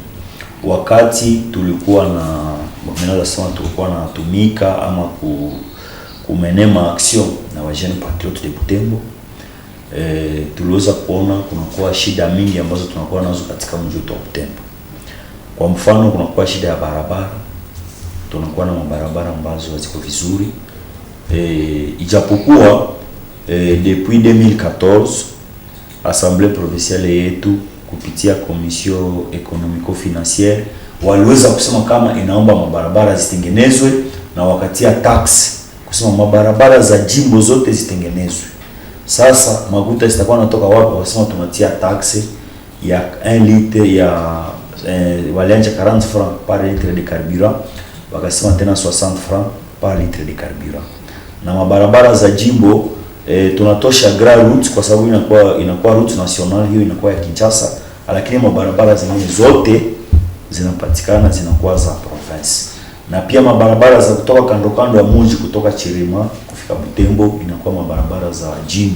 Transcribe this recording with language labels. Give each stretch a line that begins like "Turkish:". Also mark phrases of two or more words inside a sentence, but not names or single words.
Swahili: Wakati tulikuwa natumika ama kumenema action na wa Jeune Patriote de Butembo, tuliweza kuona kunakuwa shida mingi ambazo tunakuwa nazo katika mji wa Butembo. Kwa mfano, kunakuwa shida ya barabara. Tunakuwa na mabarabara ambazo haziko vizuri. Ijapokuwa depuis 2014
French: Assemblée provinciale
Swahili: yetu kupitia
French: commission économico-financière
Swahili: waliweza kusema kama inaomba mabarabara zitengenezwe na wakatia tax kusema mabarabara za jimbo zote zitengenezwe. Sasa maguta zitakuwa natoka wapi? Wasema tunatia tax ya 1 litre ya walianja
French: 40 francs par litre de carburant,
Swahili: wakasema tena
French: 60 francs par litre de carburant.
Swahili: Na mabarabara za jimbo tunatosha
French: grand route
Swahili: kwa sababu inakuwa
French: route national,
Swahili: hiyo inakuwa ya Kinshasa, lakini mabarabara zingine zote zinapatikana zinakuwa za province. Na pia mabarabara za kutoka kando ya mji kutoka Chirima kufika Butembo inakuwa mabarabara za jimbo.